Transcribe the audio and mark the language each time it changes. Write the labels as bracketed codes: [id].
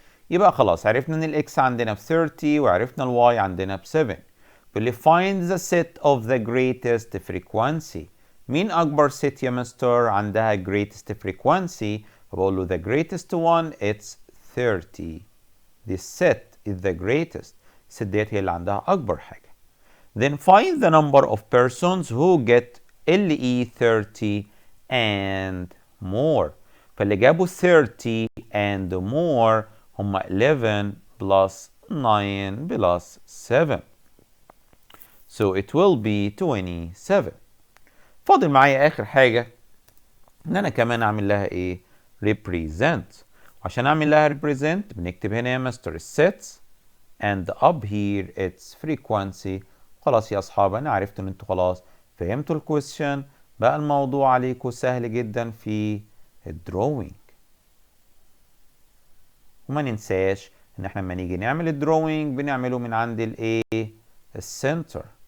[ar] يبقى خلاص عرفنا ان الاكس عندنا ب 30 وعرفنا الواي عندنا ب 7. بيقول لي [en] find the set of the greatest frequency. [ar] مين اكبر ست يا مستر عندها [en] greatest frequency؟ [ar] فبقول له [en] the greatest one it's 30. This set is the greatest. [ar] الست ديت هي اللي عندها اكبر حاجه. [en] Then find the number of persons who get LE 30 and more. [ar] فاللي جابوا [en] 30 and more [ar] هم 11 plus 9 plus 7. [en] So it will be 27. [ar] فاضل معايا آخر حاجة إن أنا كمان أعمل لها إيه؟ represent. عشان أعمل لها represent بنكتب هنا يا مستر [en] sets and up here its frequency. [ar] خلاص يا أصحاب أنا عرفت إن أنتوا خلاص فهمتوا الكويستشن، بقى الموضوع عليكم سهل جدا في الدروينج. وما ننساش إن إحنا لما نيجي نعمل الدروينج بنعمله من عند الإيه؟ السنتر.